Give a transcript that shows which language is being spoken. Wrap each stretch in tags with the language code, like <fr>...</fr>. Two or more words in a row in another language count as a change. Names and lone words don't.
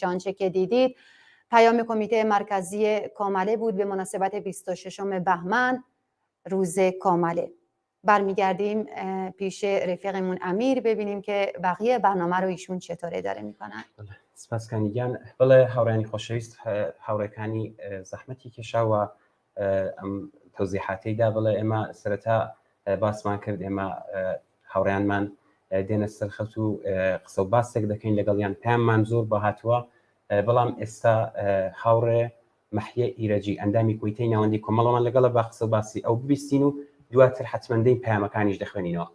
<fa>آنچه که دیدید پیام کمیته مرکزی کامله بود به مناسبت 26 بهمن، روز کامله. برمیگردیم پیش رفیقمون امیر ببینیم که بقیه برنامه رو ایشون چطوره داره میکنن.</fa> <ckb>سپاسکانیگان بله هاورانی خۆشەویست هاوڕێکانی زەحمەتی کێشا و تەوزیحاتی دا بڵێ ئێمە سەرەتا باسمان کرد ئێمە هاوڕێیانمان دێنە سەر خەوت و قسە و باسێک دەکەین لەگەڵیان پاممان زۆر بە هاتووە بەڵام ئێستا هاوڕێ مەحیە ئیرەجی ئەندامی کۆیتەی ناوەندی کۆمەڵەمان لەگەڵە با قسە و باسی ئەو ببیستین و دواتر حتمەندەی پامەکانیش دەخوێنینەوە.</ckb>